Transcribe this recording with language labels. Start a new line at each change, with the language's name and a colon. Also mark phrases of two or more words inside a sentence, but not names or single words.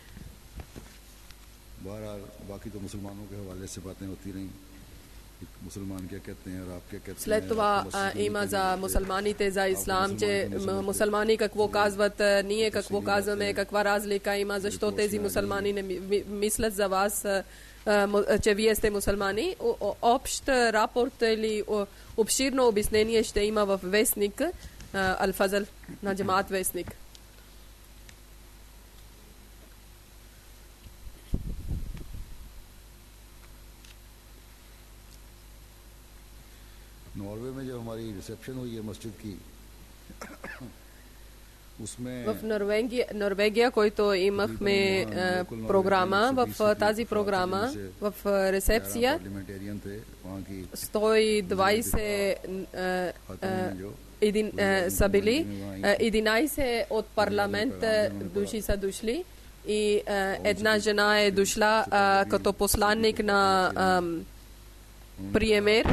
Bulgarian: След това има за мусулманите, за ислам, че мусулмани какво казват, ние какво казваме, каква разлика има, защо тези мусулмани не мислят за вас, че вие сте мусулмани. Общ рапорт или обширно обяснение ще има в вестник Ал-Фазл на джамаат вестник.
Hindi: नॉर्वे में जब हमारी रिसेप्शन हुई है मस्जिद की,
Bulgarian: в Норвегия, който имахме програма, в тази програма, в рецепция 120 са били, 11 от парламент души са дошли и една жена е дошла като посланник на премиер.